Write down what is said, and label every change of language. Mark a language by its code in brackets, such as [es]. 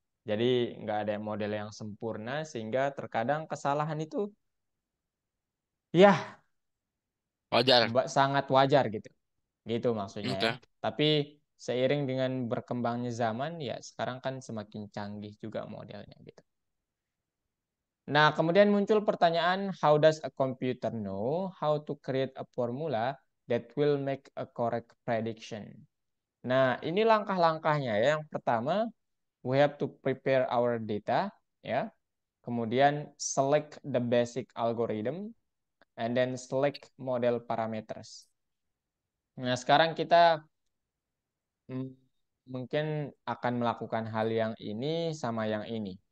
[id] Jadi nggak ada model yang sempurna sehingga terkadang kesalahan itu ya wajar. sangat wajar gitu. Gitu maksudnya ya. Oke. Tapi seiring dengan berkembangnya zaman ya sekarang kan semakin canggih juga modelnya gitu. Nah, kemudian muncul pertanyaan, [en] how does a computer know how to create a formula that will make a correct prediction? [id] Nah, ini langkah-langkahnya ya. Yang pertama, [en] we have to prepare our data ya. [id] Kemudian [en] select the basic algorithm and then select model parameters. [id] Nah, sekarang kita Hmm, mungkin akan melakukan hal yang ini sama yang ini.